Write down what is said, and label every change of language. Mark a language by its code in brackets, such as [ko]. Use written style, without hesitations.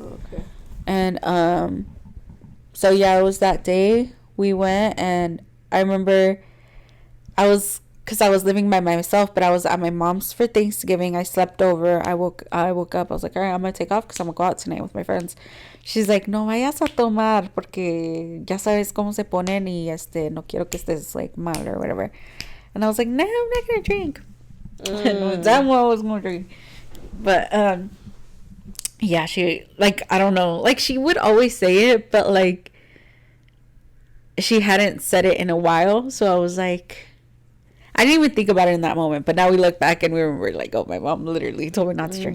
[en] Oh, okay. And so yeah, it was that day we went, and I remember because I was living by myself, but I was at my mom's for Thanksgiving. I slept over. I woke up. I was like, all right, I'm gonna take off because I'm gonna go out tonight with my friends. [es] She's like, no vayas a tomar porque ya sabes cómo se ponen y no quiero que estés like mal or whatever. [en] And I was like, no, I'm not gonna drink. Damn well I was gonna drink. But yeah, she, like, I don't know, like, she would always say it, but like, she hadn't said it in a while. So I was like, I didn't even think about it in that moment, but now we look back and we were like, oh, my mom literally told me not to drink.